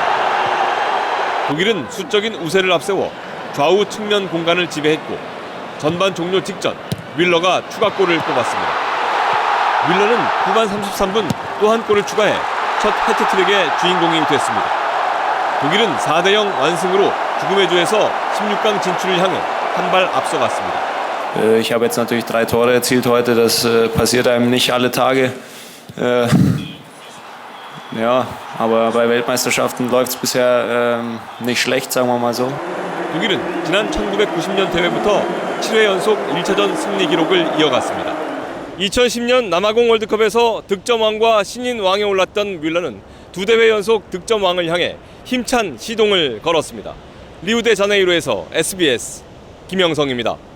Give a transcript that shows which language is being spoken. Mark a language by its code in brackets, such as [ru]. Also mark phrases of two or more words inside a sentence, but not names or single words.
[ko] 독일은 수적인 우세를 앞세워 좌우 측면 공간을 지배했고 전반 종료 직전 뮬러가 추가골을 뽑았습니다. 뮬러는 후반 33분 또 한 골을 추가해 첫 해트트릭의 주인공이 됐습니다. 독일은 4대0 완승으로 죽음의 조에서 16강 진출을 향해 한 발 앞서갔습니다. [de] Ich habe jetzt natürlich 3 Tore erzielt heute, das passiert einem nicht alle Tage. Ja, aber bei Weltmeisterschaften läuft es bisher nicht schlecht, sagen wir mal so. [ko] 독일은 지난 1990년 대회부터 7회 연속 1차전 승리 기록을 이어갔습니다. 2010년 남아공 월드컵에서 득점왕과 신인왕에 올랐던 뮬러는 2대회 연속 득점왕을 향해 힘찬 시동을 걸었습니다. 리우데자네이루에서 SBS 김영성입니다.